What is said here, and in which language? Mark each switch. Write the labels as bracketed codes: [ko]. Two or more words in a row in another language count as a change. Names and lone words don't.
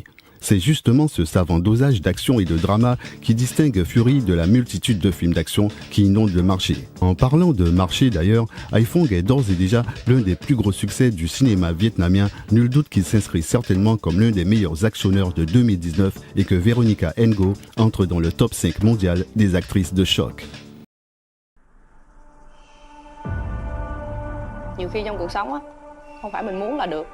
[fr] C'est justement ce savant dosage d'action et de drama qui distingue Fury de la multitude de films d'action qui inondent le marché. En parlant de marché d'ailleurs, Hai Phong est d'ores et déjà l'un des plus gros succès du cinéma vietnamien, nul doute qu'il s'inscrit certainement comme l'un des meilleurs actionneurs de 2019 et que Veronica Ngo entre dans le top 5 mondial des actrices de choc. [vi] Nhiều khi trong cuộc sống á, không phải mình muốn là được.